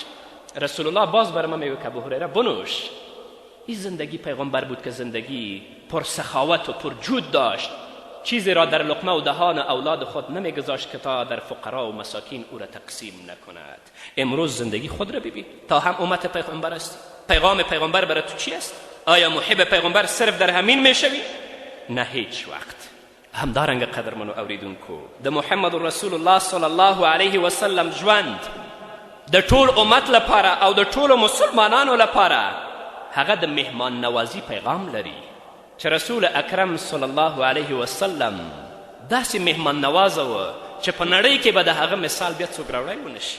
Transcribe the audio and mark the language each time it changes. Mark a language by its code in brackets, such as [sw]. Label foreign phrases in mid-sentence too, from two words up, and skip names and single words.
[ar] رسول الله [fa] باز بر من میگه که ابو هریره بنوش. این زندگی پیغمبر بود که زندگی پر سخاوت و پر جود داشت، چیزی را در لقمه و دهان اولاد خود نمیگذاشت که تا در فقرا و مساکین او را تقسیم نکند. امروز زندگی خود را ببین، تا هم امت پیغمبر است. پیغام پیغمبر برای تو چی است؟ آیا محب پیغمبر صرف در همین میشوی؟ نه، هیچ وقت. [ps] همدارنګه قدرمنو اوریدونکو، د محمد رسول الله [ar] صلی الله علیه وسلم [ps] ژوند د ټول امت لپاره او د ټولو مسلمانانو لپاره هغه د مهمان نوازی پیغام لري چې رسول اکرم [ar] صلی الله علیه وسلم [ps] داسې مهمان نوازه و چې په نړۍ کې به د هغه مثال بیا څوک راوړی ونشي.